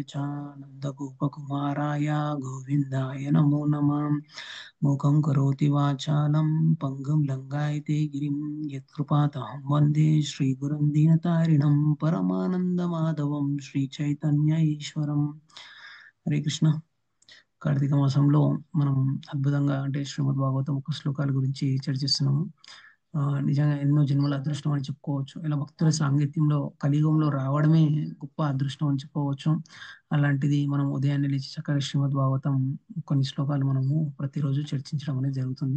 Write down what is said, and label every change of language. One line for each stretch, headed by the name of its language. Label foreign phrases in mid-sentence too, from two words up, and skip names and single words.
Sanskrit: च नन्दगोपकुमाराय गोविन्दाय नमो नमः मूकं करोति वाचालं पङ्गुं लङ्घयते गिरिं यत्कृपातहं वन्दे श्रीगुरुं दीनतारिणं परमानन्दमाधवं श्रीचैतन्य ईश्वरं हरे कृष्ण
Telugu: కార్తీక మాసంలో మనం అద్భుతంగా అంటే శ్రీమద్ భాగవతం ఒక శ్లోకాల గురించి చర్చిస్తున్నాము. నిజంగా ఎన్నో జన్మల అదృష్టం అని చెప్పుకోవచ్చు. ఇలా భక్తుల సాంగత్యంలో కలియుగంలో రావడమే గొప్ప అదృష్టం అని చెప్పుకోవచ్చు. అలాంటిది మనం ఉదయాన్నే లేచి చక్కగా శ్రీమద్ భాగవతం కొన్ని శ్లోకాలు మనము ప్రతిరోజు చర్చించడం అనేది జరుగుతుంది.